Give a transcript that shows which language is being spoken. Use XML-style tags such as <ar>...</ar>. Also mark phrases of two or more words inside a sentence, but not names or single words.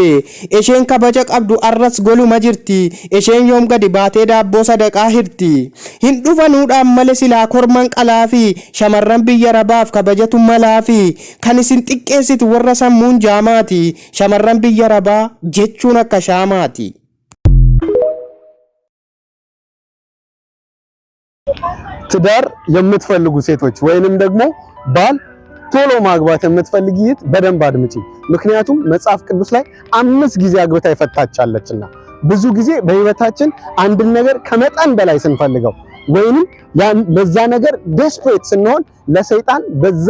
<om>Isheen kabaja qabdu arras goluma jirti. Isheen yoom gadi baatee daabboo sadaqaa hirti. Hin dhufanuudhaan malee silaa korman qalaafi shamarran biyya rabaaf kabajatu malaafi kan isin xiqqeessitu warra sammuun jaamaati. Shamarran biyya rabaa jechuun akka shaamaati.</om> <am>ትዳር የምትፈልጉ ሴቶች ወይንም ደግሞ ባል ቶሎ ማግባት የምትፈልጊት በደንብ አድምጪ። ምክንያቱም መጽሐፍ ቅዱስ ላይ 5 ጊዜ አግብታ ይፈታቻለችና ብዙ ጊዜ በህይወታችን አንድ ነገር ከመጠን በላይ ስንፈልገው ወይንም ለዛ ነገር ዴስፕሬት ስንሆን ለሰይጣን በዛ</am>